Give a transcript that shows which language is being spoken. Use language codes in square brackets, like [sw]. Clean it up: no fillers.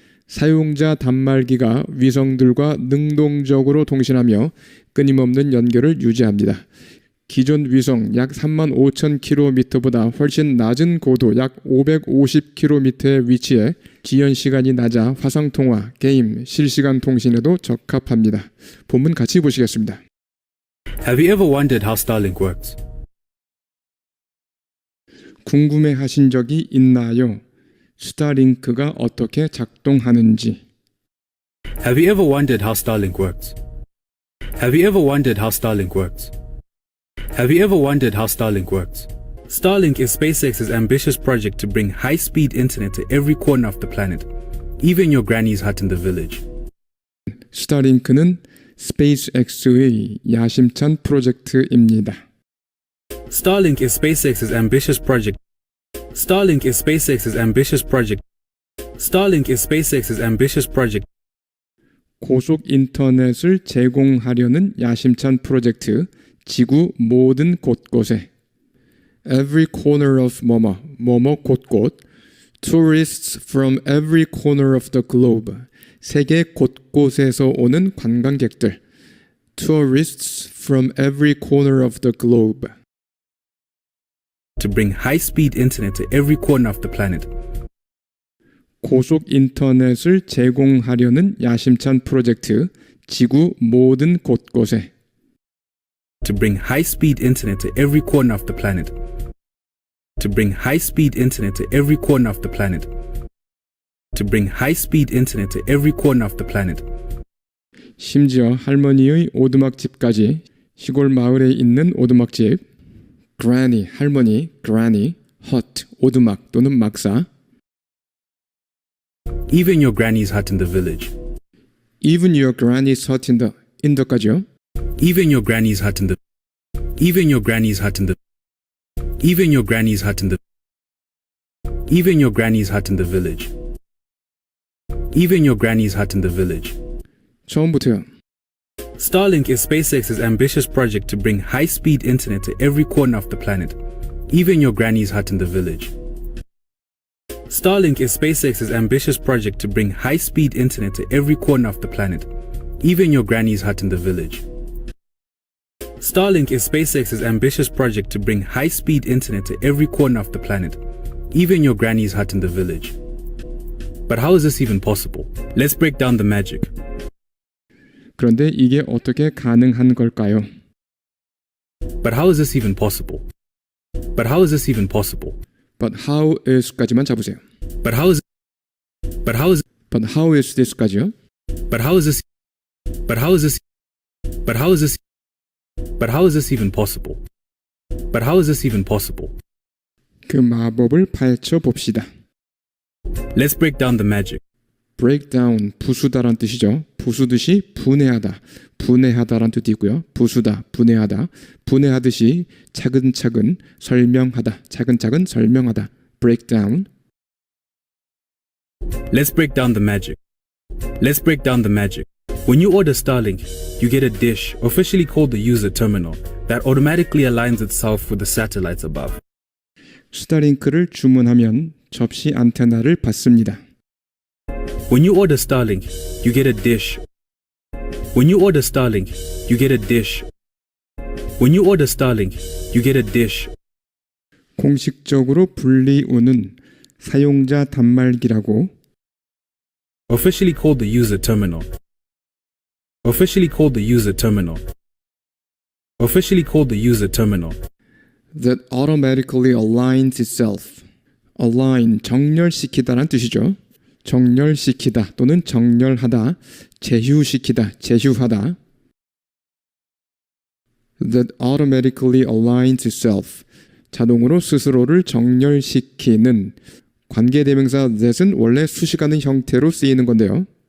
[ko] 사용자 단말기가 위성들과 능동적으로 통신하며 끊임없는 연결을 유지합니다. 기존 위성 약 35,000km보다 훨씬 낮은 고도 약 550km의 위치에 지연 시간이 낮아 화상통화, 게임, 실시간 통신에도 적합합니다. 본문 같이 보시겠습니다. [en] Have you ever wondered how Starlink works? [ko] 궁금해하신 적이 있나요? 스타링크가 어떻게 작동하는지. [en] Have you ever wondered how Starlink works? Have you ever wondered how Starlink works? Have you ever wondered how Starlink works? Starlink is SpaceX's ambitious project to bring high-speed internet to every corner of the planet, even your granny's hut in the village. [ko] 스타링크는 스페이스X의 야심찬 프로젝트입니다. [en] Starlink is SpaceX's ambitious project. Starlink is SpaceX's ambitious project. Starlink is SpaceX's ambitious project. [ko] 고속 인터넷을 제공하려는 야심찬 프로젝트, 지구 모든 곳곳에. [en] Every corner of [ko] 뭐뭐 곳곳. [en] Tourists from every corner of the globe. [ko] 세계 곳곳에서 오는 관광객들. [en] Tourists from every corner of the globe. To bring high-speed internet to every corner of the planet. [ko] 고속 인터넷을 제공하려는 야심찬 프로젝트, 지구 모든 곳곳에. [en] To bring high-speed internet to every corner of the planet. To bring high-speed internet to every corner of the planet. To bring high-speed internet to every corner of the planet. [ko] 심지어 할머니의 오두막집까지. 시골 마을에 있는 오두막집. Granny, 할머니, Granny, hut, 오두막 또는 막사. [en] Even your granny's hut in the village. Even your granny's hut in the [ko] 까지요. [en] Even your granny's hut in the. Even your granny's hut in the. Even your granny's hut in the. Even your granny's hut in the village. Even your granny's hut in the village. [ko] 처음부터요. [en] Starlink is SpaceX's ambitious project to bring high-speed internet to every corner of the planet, even your granny's hut in the village. Starlink is SpaceX's ambitious project to bring high-speed internet to every corner of the planet, even your granny's hut in the village. Starlink is SpaceX's ambitious project to bring high-speed internet to every corner of the planet, even your granny's hut in the village. But how is this even possible? Let's break down the magic. [ko] 그런데 이게 어떻게 가능한 걸까요? [en] But how is this even possible? But how is this even possible? But how is [ko] 까지만 잡으세요. [en] But how is But how is But how is this [ko] 까지요? [en] But how is this But how is this But how is this But how is this even possible? But how is this even possible? [ko] 그 마법을 파헤쳐 봅시다. [en] Let's break down the magic. break down, [ko] 부수다란 뜻이죠. 부수듯이 분해하다, 분해하다란 뜻이 있고요. 부수다, 분해하다, 분해하듯이 차근차근 설명하다, 차근차근 설명하다. [en] break down. Let's break down the magic. Let's break down the magic. When you order Starlink, you get a dish, officially called the user terminal, that automatically aligns itself with the satellites above. [ko] 스타링크를 주문하면 접시 안테나를 받습니다. [en] When you order Starlink, you get a dish. When you order Starlink, you get a dish. When you order Starlink, you get a dish. [ko] 공식적으로 불리우는 사용자 단말기라고 [en] Officially called the user terminal. Officially called the user terminal. Officially called the user terminal. that automatically aligns itself. [ko] align, 정렬시키다란 뜻이죠. 정렬시키다 또는 정렬하다, 제휴시키다, 제휴하다. [en] that automatically aligns itself. [ko] 자동으로 스스로를 정렬시키는 관계대명사 that은 원래 수식하는 형태로 쓰이는 건데요.